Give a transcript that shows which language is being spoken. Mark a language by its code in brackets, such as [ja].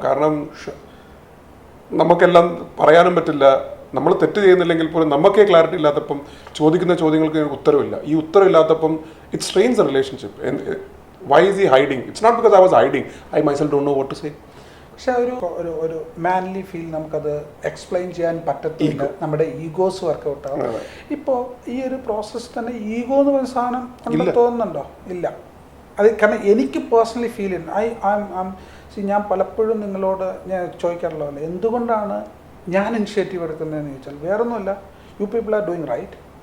[ml] കാരണം നമുക്കെല്ലാം പറയാനും പറ്റില്ല. നമ്മൾ തെറ്റ് ചെയ്യുന്നില്ലെങ്കിൽ പോലും നമുക്കേ ക്ലാരിറ്റി ഇല്ലാത്തപ്പം ചോദിക്കുന്ന ചോദ്യങ്ങൾക്ക് ഉത്തരവില്ല. ഈ ഉത്തരവില്ലാത്തപ്പം [en] It strains a relationship. Why is he hiding? It's not because I was hiding. I myself don't know what to say. [ml] പക്ഷെ ഒരു മാൻലി ഫീൽ നമുക്കത് എക്സ്പ്ലെയിൻ ചെയ്യാൻ പറ്റത്തില്ല, നമ്മുടെ ഈഗോസ് വർക്കൗട്ട് ആവും. ഇപ്പോൾ ഈ ഒരു പ്രോസസ്സ് തന്നെ ഈഗോ എന്ന് പറയുന്ന സാധനം ഉണ്ടെന്ന് തോന്നുന്നുണ്ടോ? ഇല്ല. അത് കാരണം എനിക്ക് പേഴ്സണലി ഫീൽ ചെയ്യുന്നത് ഞാൻ പലപ്പോഴും നിങ്ങളോട് ഞാൻ ചോദിക്കാറുള്ളതല്ല, എന്തുകൊണ്ടാണ് ഞാൻ ഇനിഷ്യേറ്റീവ് എടുക്കുന്നതെന്ന് ചോദിച്ചാൽ വേറൊന്നുമല്ല, [en] You people are doing right.